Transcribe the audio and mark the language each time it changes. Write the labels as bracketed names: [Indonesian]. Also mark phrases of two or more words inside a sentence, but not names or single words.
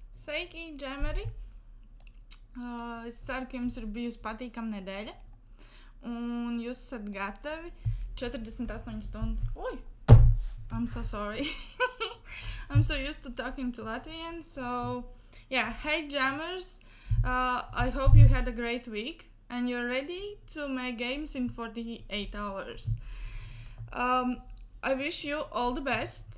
[Latvian] Sveiki, džemeri! Es ceru, ka jums ir bijusi patīkama nedēļa. Un jūs esat gatavi 48 stundu. Oi! [English] I'm so sorry. I'm so used to talking to Latvian. So, yeah, hey jammers. I hope you had a great week and you're ready to make games in 48 hours. I wish you all the best.